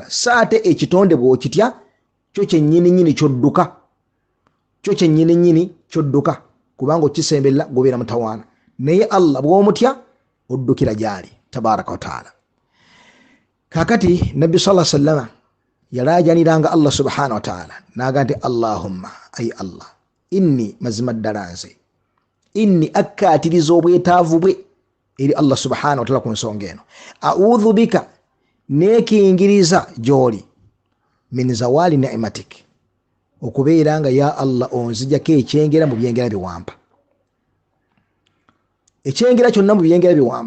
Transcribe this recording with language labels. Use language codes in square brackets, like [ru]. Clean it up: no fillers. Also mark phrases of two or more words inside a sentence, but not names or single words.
[lg] Saate ekitonde bw'okitya kyo kyennyini kyodduka, kyo kyennyini kyodduka, kubanga okisembera gobeera mutawaana. Naye Allah bw'omutya oddukira gyali [ar] تبارك وتعالى. [lg] Kakati Nabbi [ar] صلى الله عليه وسلم [lg] yalaajaniranga [ar] الله سبحانه وتعالى [lg] naga nti Allahumma, ay Allah, inni mazima ddala nze, inni akkaatiriza obwetaavu bwe eri [ar] الله سبحانه وتعالى [lg] ku nsonga eno. [ar] أعوذ بك, [lg] neekingiriza gy'oli, [ar] من زوال نعمتك, [lg] okubeera nga ya Allah onzijjako ekyengera mu byengera biwampa, ekyengera kyonna mu byengera biwampa.